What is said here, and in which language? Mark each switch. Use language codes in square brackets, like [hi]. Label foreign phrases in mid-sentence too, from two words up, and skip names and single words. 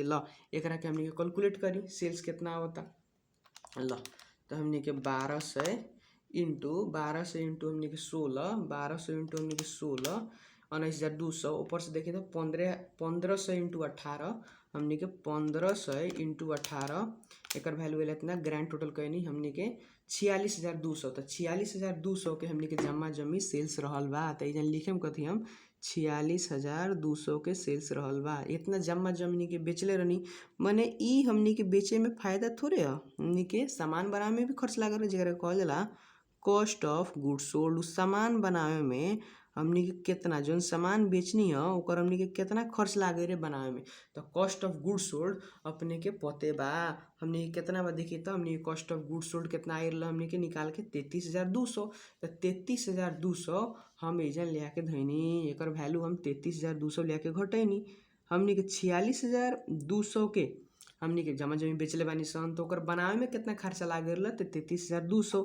[bho] ल एकरा के हमनी के कैलकुलेट करी सेल्स केतना आवता। ल तो हमनी के 1200 इंटू हमनी के 16, 1200 इंटू हमनी के 16 19,200, ऊपर से देखिए तो 1500 इंटू 18 हमनी के 1500 इंटू 18 एकर वैल्यू एल इतना [en] grand total [bho] कहनी हमनी के 46,200। तो 46,200 के हमनी के जमा जमी सेल्स रहल बा। तो इधर लिखेम कथी हम 46,200 के सेल्स रहल बा। इतना जमा जमी के बेचले रहनी, मने ई हमनी के बेचे में फायदा थोड़े ह, हमनी के सामान बनावे में भी खर्च लागल है, जेकरा कहल जाला [en] cost of goods sold. [bho] सामान बनावे में हमनी के केतना जौन सामान बेचनी ह ओकर हमनी के केतना खर्च लागे रे बनावे में, तो [en] cost of goods sold [bho] अपने के पते बा। हमनी के केतना बा देखिए तो हमनी के [en] cost of goods sold [bho] केतना आइल हमनी के निकाल के 33,200। तो 33,200 हम एजन ले आके धइनी, एकर वैल्यू हम 33,200 ले आके घटैनी। हमनी के 46,200 के हमनी के जमा जमी बेचले बानी सन, तो ओकर बनावे में कितना खर्चा लागल तो 33,200।